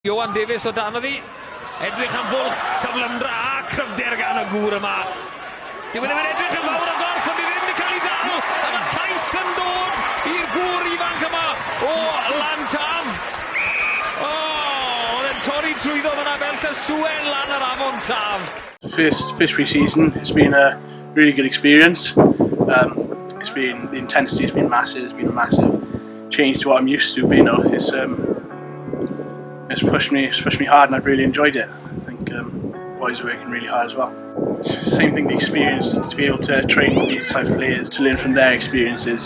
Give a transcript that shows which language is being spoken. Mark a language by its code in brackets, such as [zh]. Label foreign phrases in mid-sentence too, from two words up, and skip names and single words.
[cy] Iwan Davies o dan ddi, edrych am fwlch, cyflymdra a cryfder gan y gŵr yma. Dyw e ddim yn edrych yn fawr o gorff, ond ddim wedi cael ei ddal, a mae cais yn dod i'r gŵr ifanc yma o Lantaf. Oedd e'n torri trwyddo fyna fel llyswen lan yr afon Taf. [en] First pre-season, it's been a really good experience. The intensity has been massive. It's been a massive change to what I'm used to. But you know, it's pushed me hard, and I've really enjoyed it. I think boys are working really hard as well. Same thing, the experience to be able to train with these type of players, to learn from their experiences.